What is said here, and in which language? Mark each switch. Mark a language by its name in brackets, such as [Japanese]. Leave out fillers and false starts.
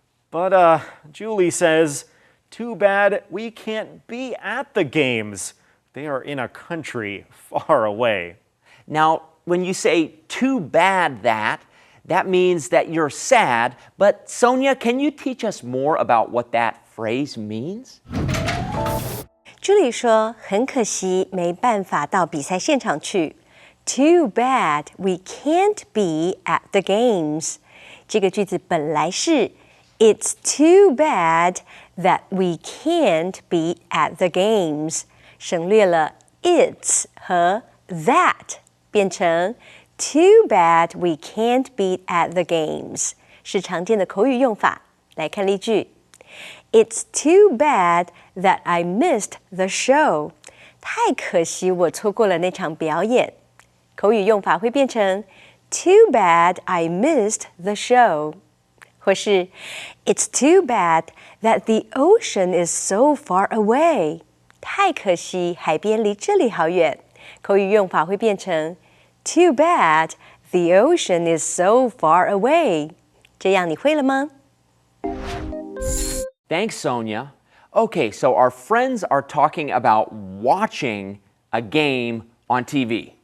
[English] But Julie says, too bad we can't be at the games. They are in a country far away. Now, when you say too bad that means that you're sad. But Sonia, can you teach us more about what that phrase means? [Chinese] 朱莉说：“很可惜，没办法到比赛现场去。 [English] Too bad we can't be at the games。” [Chinese] 这个句子本来是 [English] It's too bad that we can't be at the games， [Chinese] 省略了 it's 和 that， 变成 [English] Too bad we can't be at the games， [Chinese] 是常见的口语用法。来看例句。 [English] It's too bad that I missed the show. [Chinese] 太可惜我错过了那场表演。口语用法会变成 [English] Too bad I missed the show. [Chinese] 或是 [English] It's too bad that the ocean is so far away. [Chinese] 太可惜海边离这里好远。口语用法会变成 [English] Too bad the ocean is so far away. [Chinese] 这样你会了吗？ [English] Thanks, Sonia. Okay, so our friends are talking about watching a game on TV.